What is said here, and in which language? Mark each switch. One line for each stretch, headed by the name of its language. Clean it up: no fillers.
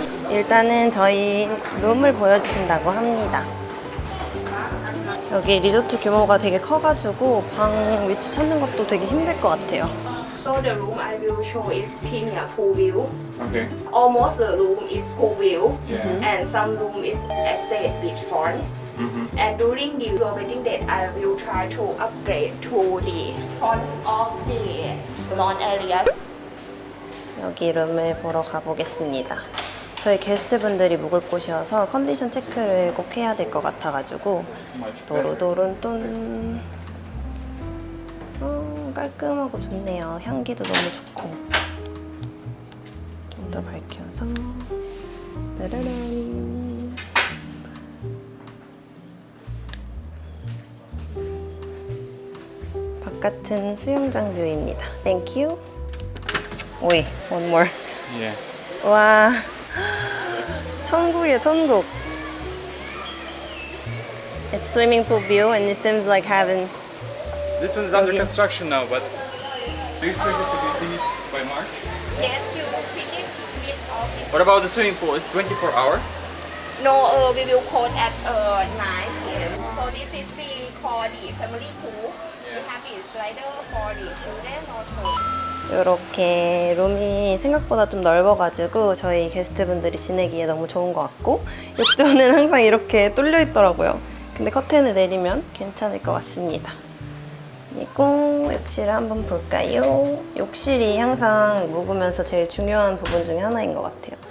Korean: 일단은 저희 룸을 보여주신다고 합니다. 여기 리조트 규모가 되게 커가지고 방 위치 찾는 것도 되게 힘들 것 같아요.
English: So the room I will show is premier pool view. Okay. Almost the room is pool view, Yeah. and some room is access beachfront. And during the wedding date, I will try to upgrade to the front of the lawn area.
Korean: 여기 룸을 보러 가보겠습니다. 저희 게스트분들이 묵을 곳이어서 컨디션 체크를 꼭 해야 될 것 같아가지고 도로도론똔 깔끔하고 좋네요. 향기도 너무 좋고. 좀 더 밝혀서 따라란. 바깥은 수영장 뷰입니다.
English: Thank you. 오이, one more. Yeah.
Korean: 와, 천국이야, 천국.
English: It's swimming pool view and it seems like heaven. This one's under Okay. construction now, but do you expect it to be finished by March? Yes, you will finish with all this. What about the swimming pool? It's 24 hour? No, we will close at 9 p.m. So this is we call the family pool. We have a slider for the children also.
Korean: 이렇게 룸이 생각보다 좀 넓어가지고 저희 게스트분들이 지내기에 너무 좋은 것 같고, 욕조는 항상 이렇게 뚫려 있더라고요. 근데 커튼을 내리면 괜찮을 것 같습니다. 그리고 욕실을 한번 볼까요? 욕실이 항상 묵으면서 제일 중요한 부분 중에 하나인 것 같아요.